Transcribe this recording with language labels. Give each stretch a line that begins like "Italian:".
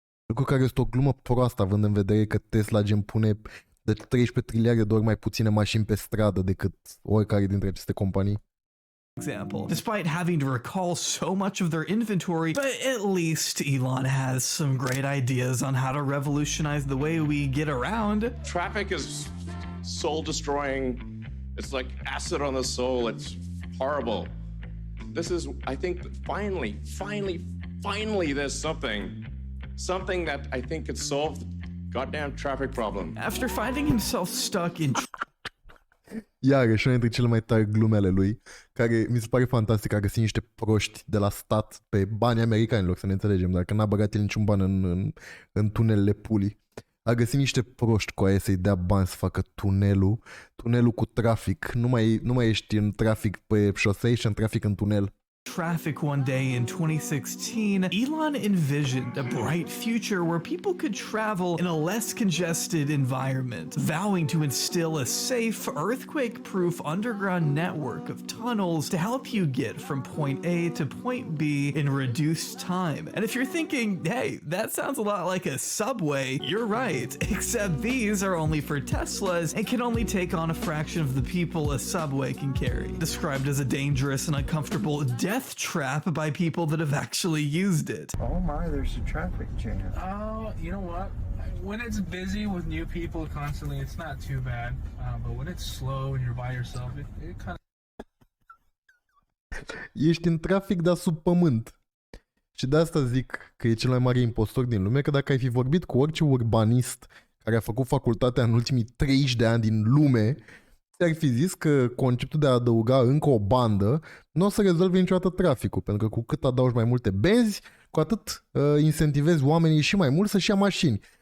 Romanian: Lucru care este o glumă proastă, având în vedere că Tesla pune de 13 trilioane de ori mai puține mașini pe stradă decât oricare dintre aceste companii.
English: Example, despite having to recall so much of their inventory, but at least Elon has some great ideas on how to revolutionize the way we get around. Traffic is soul destroying. It's like acid on the soul. It's horrible. This is, I think, finally there's something that I think could solve the goddamn traffic problem. After finding himself stuck in
Romanian: Iarăși, una dintre cele mai tari glume ale lui, care mi se pare fantastic, a găsit niște proști de la stat pe bani americanilor, să ne înțelegem, dar că n-a băgat el niciun ban în tunelele pulii. A găsit niște proști cu aia să-i dea bani să facă tunelul cu trafic. Nu mai ești în trafic pe șosei, ești în trafic în tunel.
English: Traffic one day in 2016, Elon envisioned a bright future where people could travel in a less congested environment, vowing to instill a safe, earthquake-proof underground network of tunnels to help you get from point A to point B in reduced time. And if you're thinking, hey, that sounds a lot like a subway, you're right, except these are only for Teslas and can only take on a fraction of the people a subway can carry. Described as a dangerous and uncomfortable death trap by people that have actually used it. Oh my, there's a traffic jam. Oh, you know what? When it's busy with new people constantly, it's not too bad. But when it's slow and you're by yourself, it kind of...
Romanian: Ești în trafic, dar sub pământ. Și de asta zic că e cel mai mare impostor din lume, că dacă ai fi vorbit cu orice urbanist care a făcut facultatea în ultimii 30 de ani din lume, ți-ar fi zis că conceptul de a adăuga încă o bandă nu o să rezolve niciodată traficul, pentru că cu cât adaugi mai multe benzi, cu atât incentivezi oamenii și mai mult să-și ia mașini.